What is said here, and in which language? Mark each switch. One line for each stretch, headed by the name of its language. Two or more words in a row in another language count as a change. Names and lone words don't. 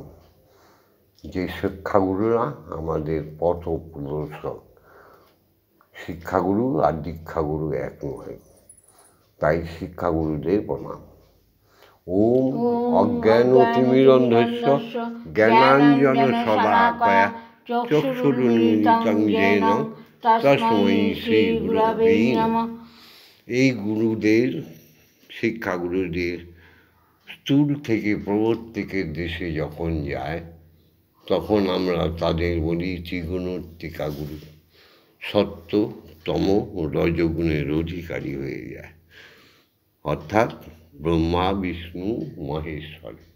Bangla: যে শিক্ষাগুরুরা আমাদের পথ প্রদর্শক। শিক্ষাগুরু আর দীক্ষাগুরু এক নয়, তাই শিক্ষাগুরুদের প্রণাম।
Sanskrit: ওম অজ্ঞানতিমিরন্ধস্য জ্ঞানাঞ্জন শলাকয়া চক্ষুরুন্মিলিতং येन তস্मै শ্রী গুরবে নমঃ।
Bangla: এই গুরুদের, শিক্ষাগুরুদের স্থূল থেকে প্রবর্তকের দেশে যখন যায়, তখন আমরা তাদের বলি ত্রিগুণাত্মিকা গুরু। সত্য, তম ও রজগুণের অধিকারী হয়ে যায়, অর্থাৎ ব্রহ্মা বিষ্ণু মহেশ্বর।